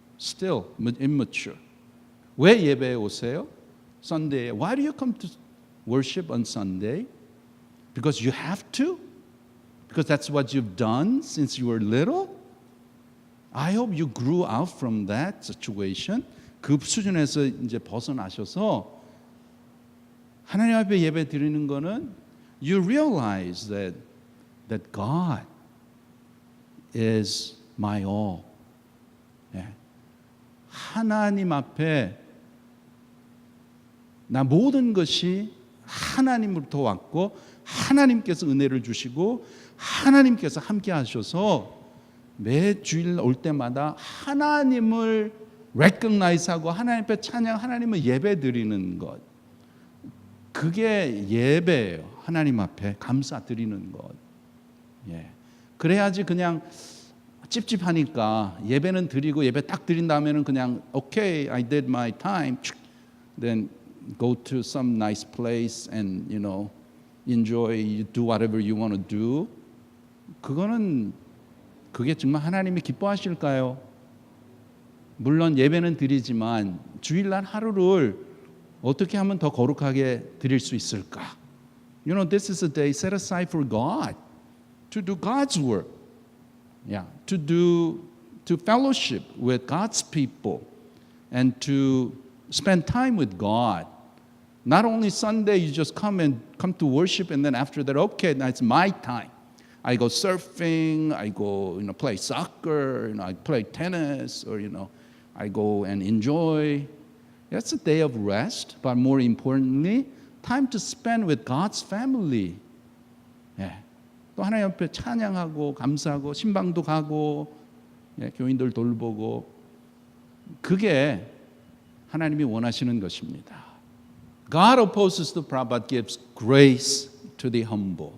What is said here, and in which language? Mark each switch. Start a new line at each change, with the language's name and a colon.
English: Still immature.
Korean: 왜 예배에 오세요?
English: Sunday. Why do you come to worship on Sunday? Because you have to? Because that's what you've done since you were little? I hope you grew out from that situation.
Korean: 그 수준에서 이제 벗어나셔서 하나님 앞에 예배 드리는 거는
English: you realize that God is my all. 예.
Korean: 하나님 앞에 나 모든 것이 하나님으로부터 왔고 하나님께서 은혜를 주시고 하나님께서 함께 하셔서 매 주일 올 때마다 하나님을 recognize하고 하나님 앞에 찬양, 하나님을 예배 드리는 것. 그게 예배예요. 하나님 앞에 감사 드리는 것. 예. 그래야지 그냥 찝찝하니까 예배는 드리고 예배 딱 드린 다음에는 그냥
English: okay, I did my time. Then go to some nice place and enjoy, do whatever you want to do.
Korean: 그게 정말 하나님이 기뻐하실까요? 물론 예배는 드리지만 주일날 하루를 어떻게 하면 더 거룩하게 드릴 수 있을까?
English: This is a day set aside for God, to do God's work. Yeah, to fellowship with God's people and to spend time with God. Not only Sunday you just come to worship and then after that, okay, that's my time. I go surfing, I go play soccer, I play tennis, or I go and enjoy. That's a day of rest, but more importantly, time to spend with God's family.
Korean: 예. 또 하나님 앞에 찬양하고 감사하고 신방도 가고 교인들 돌보고 그게 하나님이 원하시는 것입니다.
English: God opposes the proud but gives grace to the humble.